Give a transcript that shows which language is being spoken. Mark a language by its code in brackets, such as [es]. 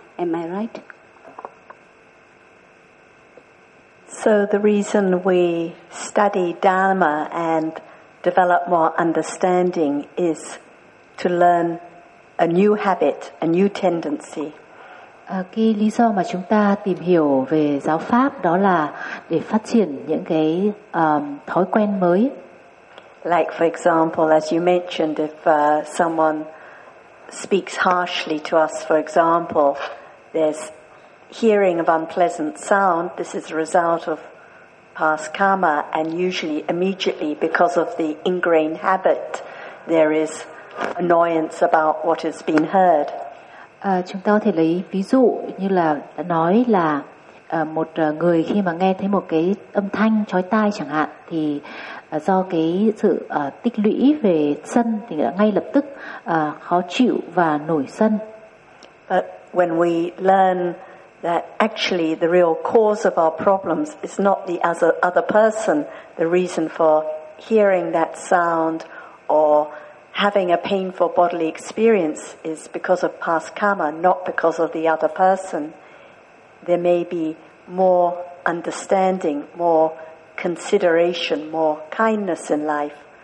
[en] Am I right? So the reason we study Dharma and develop more understanding is to learn a new habit, a new tendency. [vi] Cái lý do mà chúng ta tìm hiểu về giáo pháp đó là để phát triển những cái thói quen mới. [en] Like for example, as you mentioned, if someone speaks harshly to us, for example, there's hearing of unpleasant sound. This is a result of past karma, and usually immediately because of the ingrained habit, there is annoyance about what has been heard. [vi] Chúng ta có thể lấy ví dụ như là nói là một người khi mà nghe thấy một cái âm thanh chói tai chẳng hạn, thì do cái sự tích lũy về sân thì đã ngay lập tức khó chịu và nổi sân. [en] But when we learn that actually the real cause of our problems is not the other person, the reason for hearing that sound or having a painful bodily experience is because of past karma, not because of the other person, there may be more understanding, more consideration, more kindness in life.